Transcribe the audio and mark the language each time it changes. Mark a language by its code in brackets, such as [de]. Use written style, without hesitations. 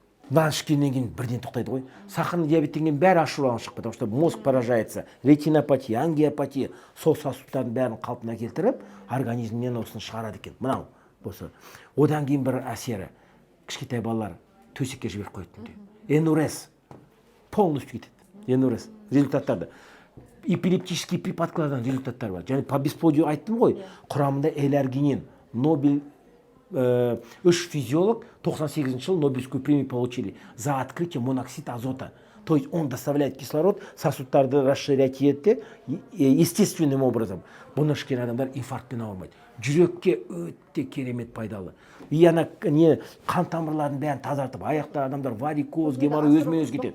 [kk] Нан ішкеннен кейін бірден тоқтайды ғой. Сахарный диабеттен кейін бәрі ашуланшық, [ru] потому что мозг поражается, [kk] ретинопатия, ангиопатия, сол сосудтардың бәрін қалпына келтіріп, организмнен осыны шығарады екен. Мынау болса. Одан кейін бір әсері, кішкентай балалар төсекке жіберіп қояды. Энурез полностью кетеді. Энурез результаттарды. Эпилептический припадкалардан результаттар бар. Және [ru] по бесплодию [kk] айттым ғой, құрамында эларгинин, Нобель, 3 физиолог 98 жыл [ru] Нобелевскую премию получили за открытие моноксид азота. То есть он доставляет кислород, сосудтарды расширять етті естественным образом. [kk] Бұны ішкен адамдар инфарктпен ауырмайды. Жүрекке өте керемет пайдалы. И ана не қан тамырларын бәрін тазартып, аяқта адамдар варикоз, геморрой өзімен өзі кетеді.